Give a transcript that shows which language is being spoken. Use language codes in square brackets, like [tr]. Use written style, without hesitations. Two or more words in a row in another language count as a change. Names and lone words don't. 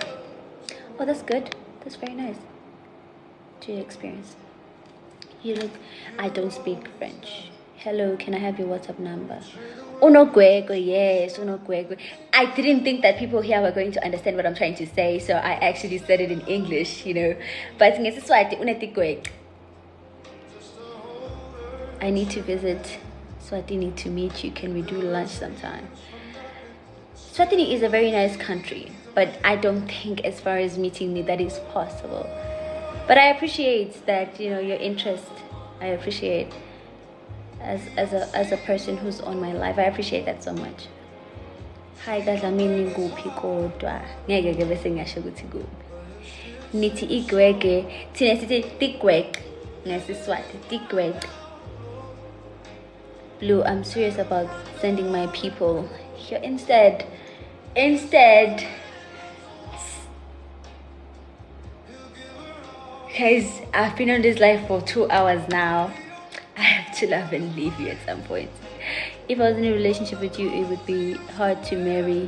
[en] Oh, that's good. That's very nice. 2 year experience. You look... I don't speak French. Hello, can I have your WhatsApp number? [zu] Unogwego, yes, unogwego. [en] I didn't think that people here were going to understand what I'm trying to say, so I actually said it in English, you know. [ss] But ngesiswati unetigweg. [en] I need to visit Swatini to meet you. Can we do lunch sometime? Swatini is a very nice country, but I don't think as far as meeting me that is possible. But I appreciate that, you know, your interest. I appreciate as a person who's on my life. I appreciate that so much. [zu] Hi Gadlamini nguphi kodwa ngeke ke bese ngisho ukuthi kuphi. Nithi igwege thina sithi tigweg ngesiswati tigweg. [en] Blue, I'm serious about sending my people here instead. Guys, I've been on this live for 2 hours now. I have to love and leave you at some point. If I was in a relationship with you, it would be hard to marry.